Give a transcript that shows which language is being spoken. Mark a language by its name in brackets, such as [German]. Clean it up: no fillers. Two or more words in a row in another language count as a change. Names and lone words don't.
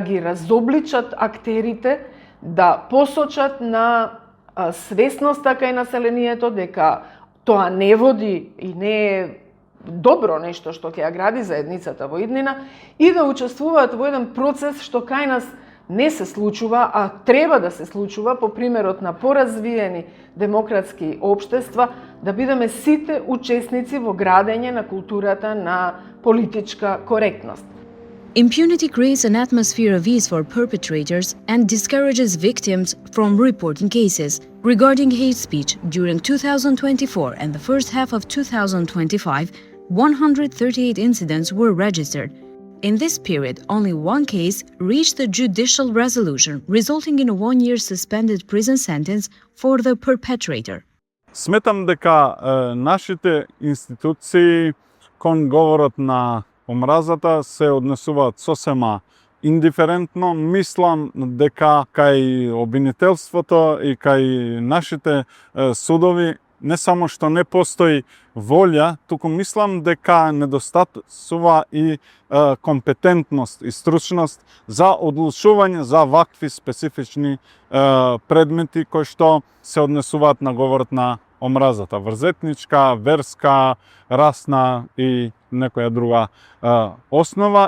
[Macedonian] ги разобличат актерите, да посочат на свесноста кај населението дека тоа не води и не е добро нешто што ќе ја гради заедницата во иднина и да учествуваат во еден процес што кај нас не се случува, а треба да се случува по примерот на поразвиени демократски општества, да бидеме сите учесници во градење на културата на политичка коректност. [English] Impunity creates an atmosphere of ease for perpetrators and discourages victims from reporting cases. Regarding hate speech, during 2024 and the first half of 2025, 138 incidents were registered. In this period, only one case reached a judicial resolution, resulting in a 1-year suspended prison sentence for the perpetrator. [Macedonian] Сметам дека нашите институции кон говорот на омразата се однесуваат сосема индиферентно. Мислам дека кај обвинителството и кај нашите судови не само што не постои волја, туку мислам дека недостасува и компетентност и стручност за одлучување за вакви специфични предмети кои што се однесуваат на говорот на омразата, врзетничка, верска, расна и некоја друга основа.